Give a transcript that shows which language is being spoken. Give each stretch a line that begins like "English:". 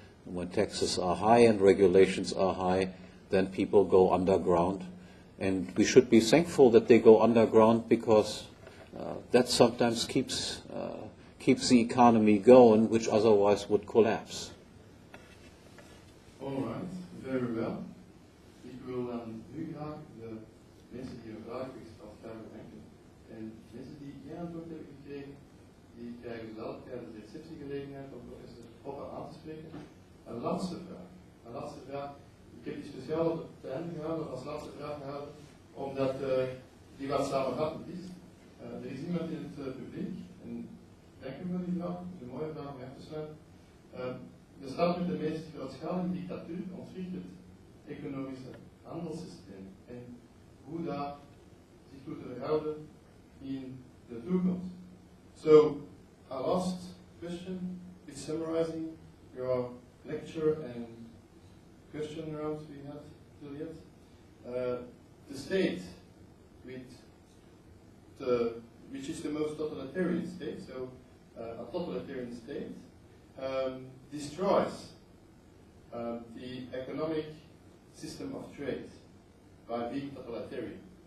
English: And when taxes are high and regulations are high, then people go underground. And we should be thankful that they go underground, because that sometimes keeps the economy going, which otherwise would collapse. All right, very well.
Dutch: Ik wil nu graag de mensen die een vraag gesteld hebben bedanken. En mensen die geen antwoord hebben gekregen, die krijgen zelf tijdens de receptiegelegenheid van professor Hoppe aan te spreken. Een laatste vraag. Een laatste vraag. Ik heb die speciaal op het einde gehouden, als laatste vraag gehouden, omdat die wat samenvattend is. Er is iemand in het publiek, en dank u voor die vraag, dat is een mooie vraag om af te sluiten. De staat met de meest grootschalige dictatuur ontwricht het economische handelssysteem en hoe dat zich toe te verhouden in de toekomst.
English: So, our last question is summarizing your lecture and question round we had earlier. The state which is the most totalitarian state, so a totalitarian state, destroys the economic system of trade by being totalitarian.